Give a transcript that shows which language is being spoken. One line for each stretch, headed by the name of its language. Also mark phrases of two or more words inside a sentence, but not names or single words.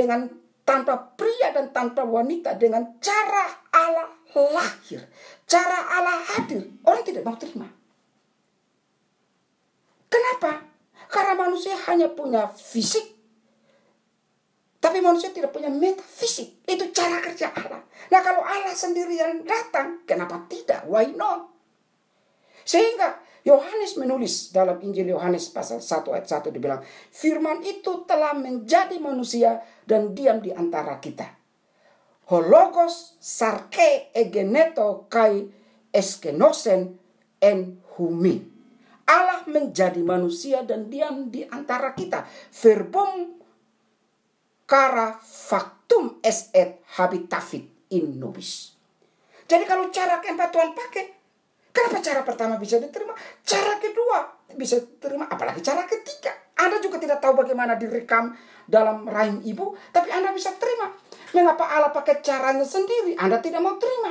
Indonesian: Dengan tanpa pria dan tanpa wanita dengan cara Allah lahir, cara Allah hadir, orang tidak mau terima. Kenapa? Karena manusia hanya punya fisik, tapi manusia tidak punya metafisik. Itu cara kerja Allah. Nah, kalau Allah sendiri yang datang, kenapa tidak?
English: Why not?
Indonesian: Sehingga Yohanes menulis dalam Injil Yohanes pasal 1 ayat 1 dibilang, firman itu telah menjadi manusia dan diam di antara kita.
Greek: Ὁ λόγος σὰρξ ἐγένετο καὶ ἐσκήνωσεν ἐν ἡμῖν.
Indonesian: Allah menjadi manusia dan diam di antara kita.
Latin: Verbum kara factum est et habitavit in nobis.
Indonesian: Jadi kalau cara keempat Tuhan pakai, kenapa cara pertama bisa diterima? Cara kedua bisa diterima, apalagi cara ketiga. Anda juga tidak tahu bagaimana direkam dalam rahim ibu, tapi Anda bisa terima. Mengapa Allah pakai caranya sendiri? Anda tidak mau terima.